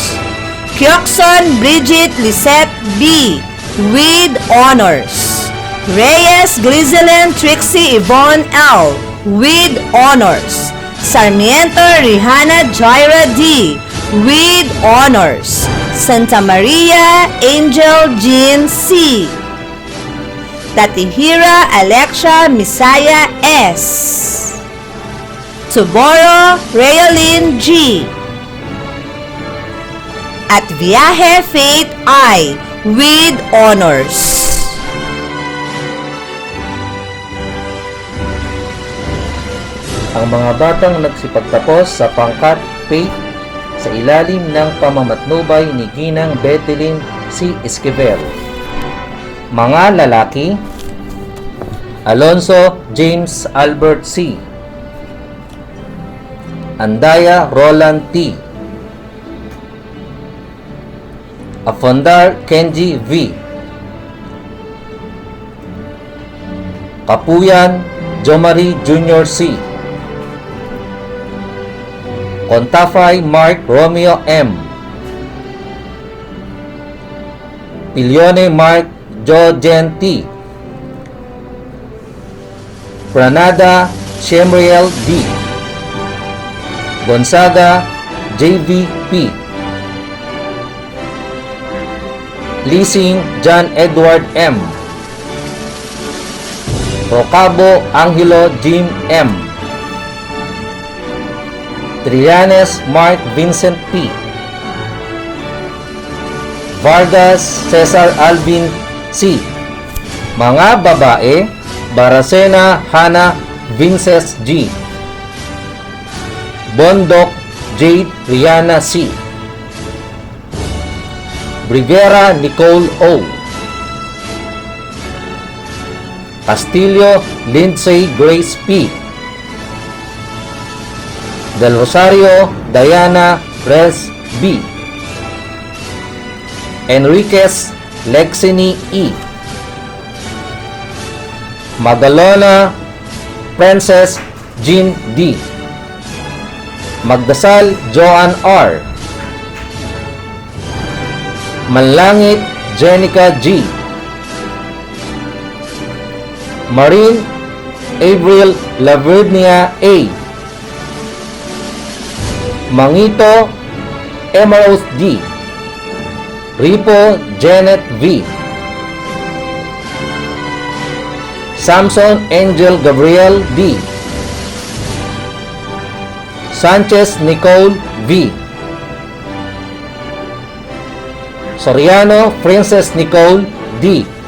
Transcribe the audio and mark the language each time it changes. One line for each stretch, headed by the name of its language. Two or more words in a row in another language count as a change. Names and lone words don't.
English: Kyokson Bridget Lisette B. with honors. Reyes Glizelyn Trixie Yvonne L. with honors. Sarmiento Rihanna Jaira D. with honors. Santa Maria Angel Jean C. Tatihira Alexia Misaya S. Tuboro Realin G. At Viaje Faith I. with honors.
Filipino: Ang mga batang nagsipagtapos sa pangkat faith sa ilalim ng pamamatnubay ni Ginang Bethelyn C. Esquivel. Mga lalaki, Alonso James Albert C. Andaya Roland T. Afondar Kenji V. Kapuyan Jomari Jr. C. Contafay Mark Romeo M. Pilione Mark Jojen T. Granada Shemriel D. Gonzaga JVP. Leasing John Edward M. Rocabo Angelo Jim M. Trillanes Mark Vincent P. Vargas Cesar Alvin C. Mga babae, Baracena Hana Vinces G. Bondok Jade Rihanna C. Briguera Nicole O. Castillo Lindsay Grace P. Del Rosario Diana Rez B. Enriquez Lexini E. Magalona Princess Jean D. Magdasal Joan R. Manlangit Jenica G. Marine Avril Lavernia A. Mangito Emerald D. Ripo Janet V. Samson Angel Gabriel D. Sanchez Nicole V. Soriano Princess Nicole D.